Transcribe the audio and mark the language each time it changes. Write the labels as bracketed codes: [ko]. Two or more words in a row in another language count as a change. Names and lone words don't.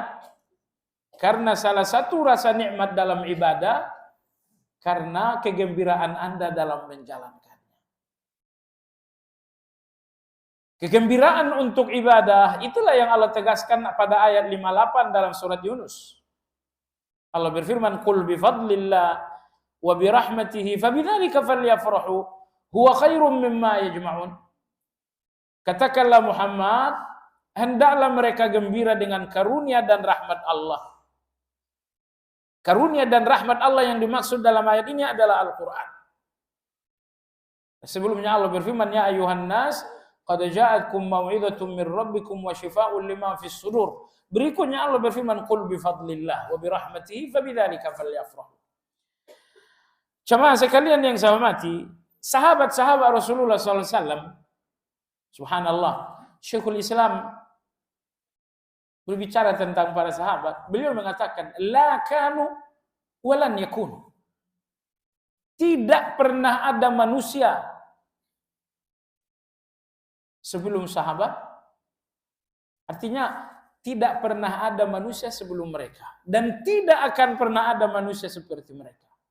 [id] Karena salah satu rasa nikmat dalam ibadah, karena kegembiraan Anda dalam menjalankannya. Kegembiraan untuk ibadah, itulah yang Allah tegaskan pada ayat 58 dalam surat Yunus. Allah berfirman, [ar] "قل بفضل الله وبرحمته فبذلك فليفرحوا هو خير مما يجمعون." [id] Katakanlah Muhammad, hendaklah mereka gembira dengan karunia dan rahmat Allah. Karunia dan rahmat Allah yang dimaksud dalam ayat ini adalah Al-Quran. Sebelumnya Allah berfirman, [ar] "يا أيها الناس، قد جاءتكم موعظة من ربكم وشفاء لما في الصدور." [id] Berikutnya Allah berfirman, [ar] "قل بفضل الله وبرحمته فبذلك فليفرحوا." [id] Jemaah sekalian yang saya hormati, sahabat-sahabat Rasulullah SAW, subhanallah, Syekhul Islam berbicara tentang para sahabat, beliau mengatakan, [ar] لا كانوا ولن يكون. [id] Tidak pernah ada manusia sebelum sahabat, artinya tidak pernah ada manusia sebelum mereka, dan tidak akan pernah ada manusia seperti mereka.